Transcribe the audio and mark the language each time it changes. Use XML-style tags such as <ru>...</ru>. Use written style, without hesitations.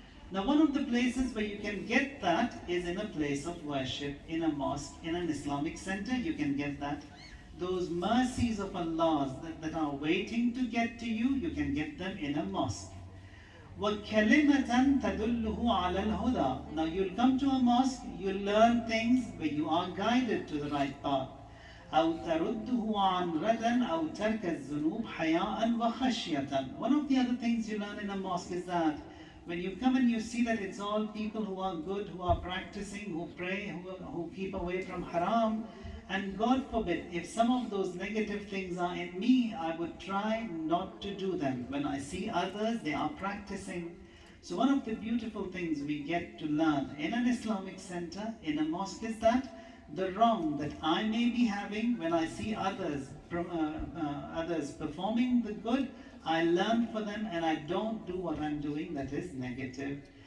<en>Now, one of the places where you can get that is in a place of worship, in a mosque, in an Islamic center. You can get that. Those mercies of Allah that are waiting to get to you, you can get them in a mosque.</en> <ar>وَكَلِمَةً تَدُلُّهُ عَلَى الْهُدَى.</ar> <en>Now, you'll come to a mosque, you'll learn things where you are guided to the right path.</en> <ar>أَوْ تَرُدُّهُ عَنْ رَدًا أَوْ تَرْكَ الذُّنُوبِ حَيَاءً وَخَشْيَةً.</ar> <en>One of the other things you learn in a mosque is that when you come and you see that it's all people who are good, who are practicing, who pray, who keep away from haram, and God forbid, if some of those negative things are in me, I would try not to do them. When I see others, they are practicing. So one of the beautiful things we get to learn in an Islamic center, in a mosque, is that the wrong that I may be having, when I see others performing the good, I learn for them and I don't do what I'm doing that is negative.</en>